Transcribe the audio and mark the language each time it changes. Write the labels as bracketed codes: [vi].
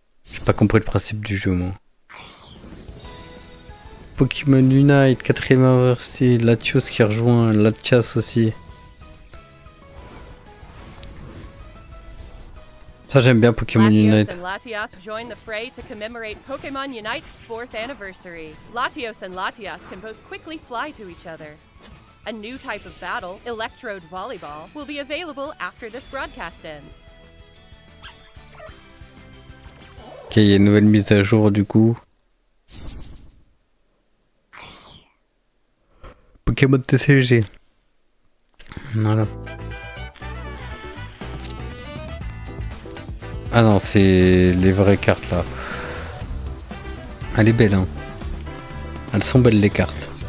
[fr] J'ai pas compris le principe du jeu, moi. Pokémon Unite, 4ème anniversaire, Latios qui rejoint, Latias aussi. Ça j'aime bien Pokémon Unite. [en] Latios and Latias join the fray to commemorate Pokemon Unite's 4th anniversary. Latios and Latias can both quickly fly to each other. A new type of battle, Electrode Volleyball, will be available after this broadcast ends. [fr] Ok, il y a une nouvelle mise à jour du coup. Pokémon TCG. Voilà. Ah non, c'est les vraies cartes là. Elle est belle, hein. Elles sont belles les cartes.